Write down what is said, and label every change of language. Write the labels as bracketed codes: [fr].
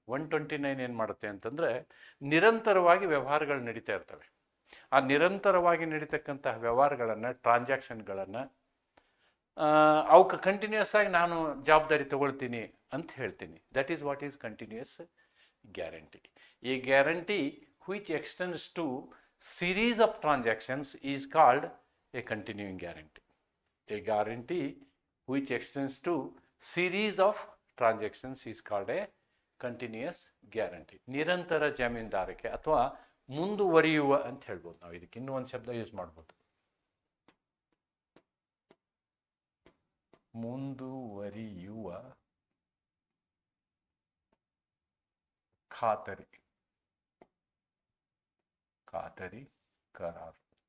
[kn] 129 ಏನು ಮಾಡುತ್ತೆ ಅಂತಂದರೆ, ನಿರಂತರವಾಗಿ ವ್ಯವಹಾರಗಳು ನಡೀತಾ ಇರ್ತವೆ. ಆ ನಿರಂತರವಾಗಿ ನಡೀತಕ್ಕಂತಹ ವ್ಯವಹಾರಗಳನ್ನು, ಟ್ರಾನ್ಸಾಕ್ಷನ್ಗಳನ್ನು ಅವಕ್ಕೆ ಕಂಟಿನ್ಯೂಸ್ ಆಗಿ ನಾನು ಜವಾಬ್ದಾರಿ ತಗೊಳ್ತೀನಿ ಅಂತ ಹೇಳ್ತೀನಿ. [en] That is what is continuous guarantee. A guarantee which extends to series of transactions is called a continuing guarantee. A guarantee which extends to series of transactions is called a continuous guarantee. [kn] ನಿರಂತರ ಜಾಮೀನುದಾರಿಕೆ ಅಥವಾ ಮುಂದುವರಿಯುವ ಅಂತ ಹೇಳ್ಬೋದು. ನಾವು ಇದಕ್ಕೆ ಇನ್ನೂ ಒಂದು ಶಬ್ದ ಯೂಸ್ ಮಾಡ್ಬೋದು, ಮುಂದುವರಿಯುವ ಖಾತರಿ ಕರಾರು.